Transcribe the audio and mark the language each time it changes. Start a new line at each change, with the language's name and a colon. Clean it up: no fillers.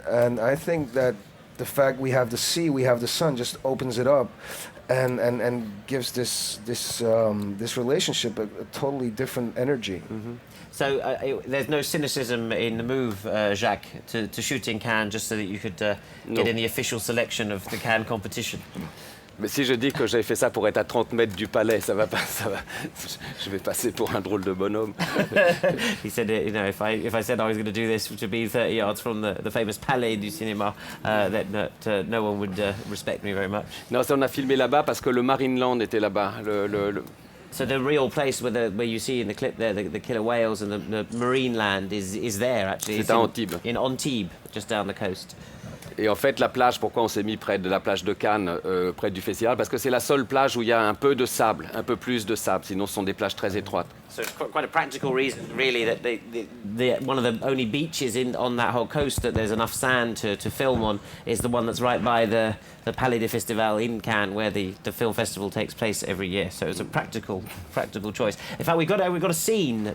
English: And I think that the fact we have the sea, we have the sun, just opens it up, and gives this relationship a totally different energy. Mm-hmm. So there's no cynicism in the move, Jacques, to shoot in Cannes just so that you could get in the official selection of the Cannes competition.
French: Mais si je dis que j'avais fait ça pour être à 30 mètres du palais, ça va pas, je vais passer pour un drôle de bonhomme.
English: He said, if I said I was going to do this to be 30 yards from the famous Palais du Cinéma, that no one would respect me very much.
French: Non, ça on a filmé là-bas parce que le Marineland était là-bas.
English: So the real place where you see in the clip there the killer whales and the marine land is there actually.
French: C'est à Antibes.
English: In Antibes, just down the coast.
French: Et en fait, la plage, pourquoi on s'est mis près de la plage de Cannes, près du festival? Parce que c'est la seule plage où il y a un peu de sable, un peu plus de sable. Sinon, ce sont des plages très étroites.
English: So it's quite a practical reason, really, that one of the only beaches on that whole coast that there's enough sand to film on is the one that's right by the Palais des Festivals in Cannes, where the film festival takes place every year. So it's a practical choice. In fact, we've got a scene.